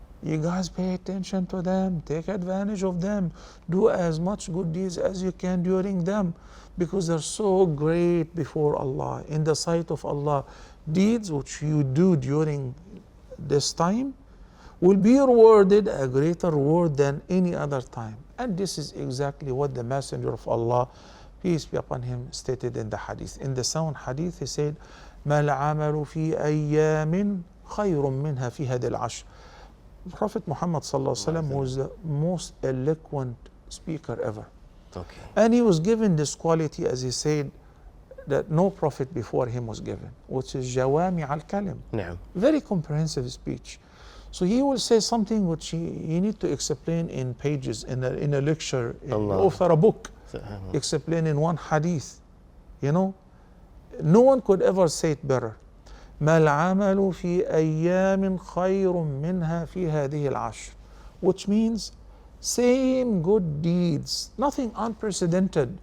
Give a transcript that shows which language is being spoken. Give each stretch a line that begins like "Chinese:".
English: you guys pay attention to them, take advantage of them, do as much good deeds as you can during them, because they're so great before Allah, in the sight of Allah. Deeds which you do during this time will be rewarded a greater reward than any other time. And this is exactly what the Messenger of Allah, peace be upon him, stated in the hadith. In the sound hadith, he said,
Arabic: ما العمل في أيام خير منها في هذه العشر.
English: Prophet Muhammad sallallahu alaihi wasallam was the most eloquent speaker ever. Okay. And he was given this quality, as he said, that no prophet before him was given, which is jawami al-kalim.
Arabic: نعم.
English: Very comprehensive speech. So he will say something which he need to explain in pages, in a lecture, author a book, explain in one hadith. No one could ever say it better.
Arabic: ما العمل في أيام خير منها في هذه العشر.
English: Which means same good deeds, nothing unprecedented.